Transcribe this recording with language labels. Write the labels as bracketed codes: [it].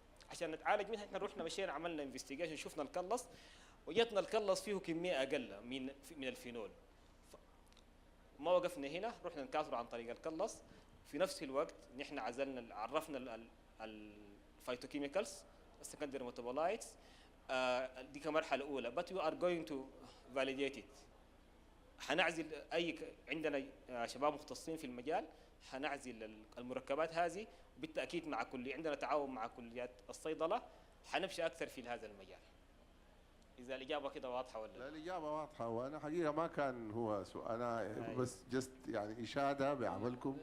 [ar] عشان نتعالج منها احنا رحنا مشينا عملنا انفستيجيشن، شفنا الكلص وجدنا الكلص فيه كميه اقل من الفينول. ما وقفنا هنا، رحنا نكاثره عن طريق الكلص. في نفس الوقت نحن عرفنا الفيتوكيميكالز السكندري ميتابولايتس دي كمرحله اولى. [en] but we are going to validate it. [ar] حنعزل عندنا شباب مختصين في المجال، حنعزل المركبات هذه بالتاكيد مع عندنا تعاون مع كليات الصيدله، حنمشي اكثر في هذا المجال. اذا الاجابه كده واضحه ولا لا؟ الاجابه واضحه، وانا حقيقه ما كان هو سؤال، انا بس جست يعني اشاده بعملكم.